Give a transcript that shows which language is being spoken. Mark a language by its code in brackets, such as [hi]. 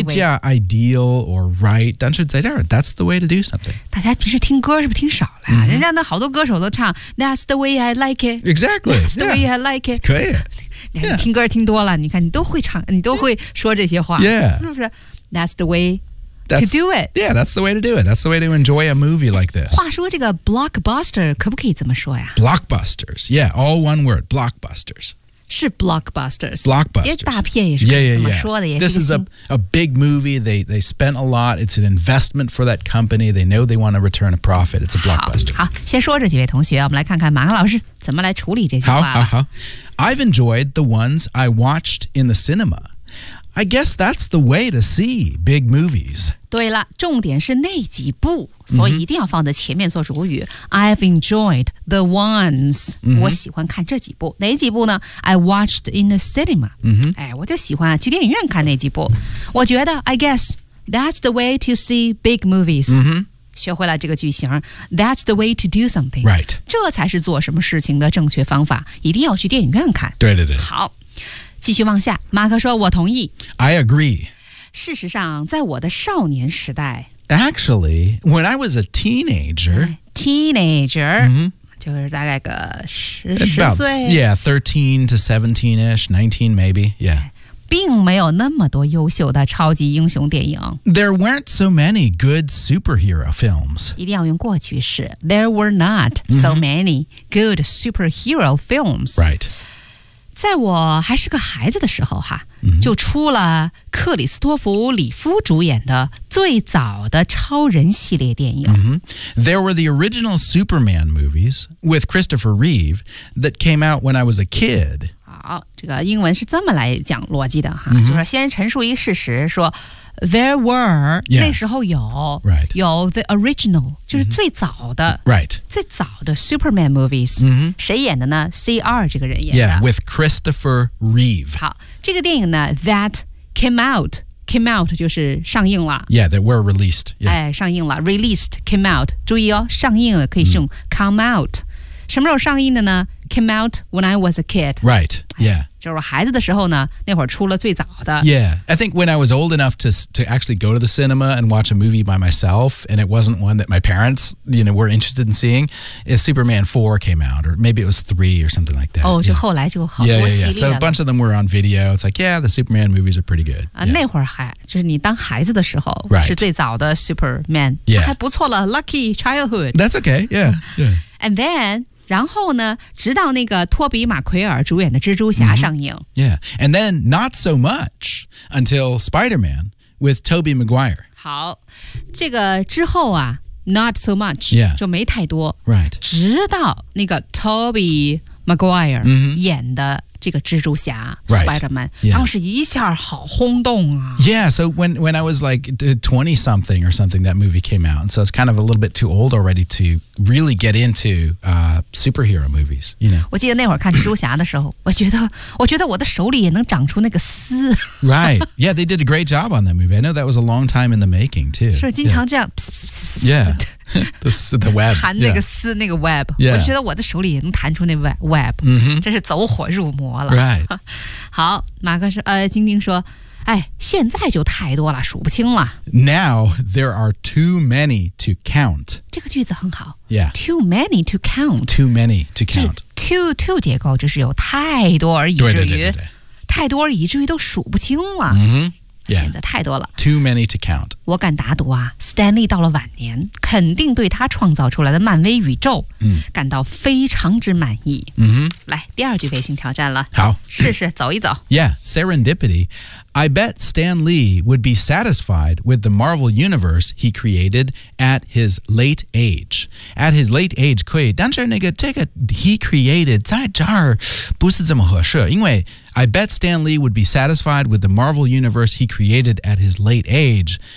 [zh] 你可以加 [en] ideal or right, [zh] 但是在这儿 [en] that's the way to do something. [zh] 大家平时听歌是不是听少了、啊 mm-hmm. 人家那好多歌手都唱 [en] that's the way I like it. Exactly. That's the、 yeah. way I like it. [zh] 可以。你听歌听多了你看你都会唱你都会说这些话。 [en] Yeah. [zh] 是不是 [en] that's the way. To do it. Yeah, that's the way to do it. That's the way to enjoy a movie like this. [zh] 话说这个 blockbuster 可不可以怎么说呀 [en] Blockbusters. Yeah, all one word. Blockbusters. [zh] 是 blockbusters. [en] Blockbusters. [zh] 大片也是 [en] yeah, yeah, [zh] 怎么说的 [en] yeah. [zh] 也是 [en] This is a big movie. They spent a lot. It's an investment for that company. They know they want to return a profit. It's a blockbuster. [zh] 好先说这几位同学我们来看看马克老师怎么来处理这句话好好好 [en] I've enjoyed the ones I watched in the cinema. I guess that's the way to see big movies. [zh] 对了，重点是那几部，所以一定要放在前面做主语。 Mm-hmm. [en] I've enjoyed the ones.、 [zh] Mm-hmm. 我喜欢看这几部。哪几部呢 [en] ？I watched in the cinema.、 Mm-hmm. [zh] 哎，我就喜欢去电影院看那几部。我觉得 [en] ，I guess that's the way to see big movies.、 Mm-hmm. [zh] 学会了这个句型 [en] That's the way to do something Right [zh] 这才是做什么事情的正确方法一定要去电影院看对对对好继续往下马克说我同意 [en] I agree [zh] 事实上在我的少年时代 [en] Actually, when I was a teenager Teenager、 mm-hmm. [zh] 就是大概个十岁 [en] Yeah, 13 to 17-ish 19 maybe, yeah [zh] 并没有那么多优秀的超级英雄电影。 [en] There weren't so many good superhero films. [zh] 一定要用过去式。 [en] There were not so many good superhero films. Right. [zh] 在我还是个孩子的时候哈、mm-hmm. 就出了克里斯托弗·里夫主演的最早的超人系列电影。 Mm-hmm. [en] There were the original Superman movies with Christopher Reeve that came out when I was a kid. [zh] 好，这个英文是这么来讲逻辑的哈， mm-hmm. 就是先陈述一事实，说 [en] there were、 yeah. [zh] 那时候有、 [en] right. [zh] 有 the original 就是最早的、 mm-hmm. right. 最早的 Superman movies、 mm-hmm. 谁演的呢 ？CR 这个人演的 [en] ，Yeah， with Christopher Reeve。 [zh] 好，这个电影呢 ， [en] that came out [zh] 就是上映了 [en] ，Yeah， they were released、yeah.。 [zh] 哎，上映了 ， [en] released came out。 [zh] 注意哦，上映可以用 come out、mm.。什么时候上映的呢 [en] ？Came out when I was a kid. Right. Yeah. [zh] 就是孩子的时候呢，那会儿出了最早的。 [en] Yeah. I think when I was old enough to actually go to the cinema and watch a movie by myself, and it wasn't one that my parents, you know, were interested in seeing, is Superman 4 came out, or maybe it was 3 or something like that. 哦，就后来就好多系列。 Yeah, yeah, yeah. So a bunch of them were on video. It's like, yeah, the Superman movies are pretty good. [zh] 啊，那会儿还就是你当孩子的时候、 [en] right. [zh] 是最早的 Superman. [en] Yeah. [zh] 还不错了 ， [en] Lucky childhood. That's okay. Yeah. Yeah. And then. [zh] 然后呢直到那个托比马奎尔主演的蜘蛛侠上映、 mm-hmm. [en] Yeah, and then not so much until Spider-Man with Tobey Maguire [zh] 好这个之后啊 [en] not so much、 yeah. [zh] 就没太多 [en] Right [zh] 直到那个 Tobey Maguire 演的这个蜘蛛侠、 [en] right. [zh] Spider-Man、yeah. 当时一下好轰动啊 [en] Yeah, so when I was like 20-something or something that movie came out and so I was kind of a little bit too old already to really get into superhero movies, you know. [zh] 我记得那会儿看蜘蛛侠的时候，我觉得我的手里也能长出那个丝。 [en] Right. Yeah, they did a great job on that movie. I know that was a long time in the making, too. [zh] 是经常这样。 [en] Yeah. the web. [zh] 弹那个丝，那个 web. [en] Yeah. [zh] 我觉得我的手里也能弹出那 web. 真是走火入魔了。 [en] Right. [zh] 好，马克说，晶晶说，哎，现在就太多了，数不清了。 [en] Now there are too many to count. [zh] 这个句子很好。 [en] Yeah. Too many to count. Too many to count. [zh] Too 结构就是有太多而已，至于太多而已，至于都数不清了。 Mm-hmm. Yeah. 现在太多了。 [en] Too many to count. [zh] 我敢打赌啊 ，Stanley 到了晚年，肯定对他创造出来的漫威宇宙，感到非常之满意。 Mm-hmm. 来，第二句飞行挑战了。好，试试走一走。 [en] Yeah, serendipity. I bet Stan Lee would be satisfied with the Marvel Universe he created at his late age. At his late age, [zh] 可以，但是那个这个 [en] he created [zh] 在这儿不是这么合适，因为 [en] I bet Stan Lee would be satisfied with the Marvel Universe he created at his late age.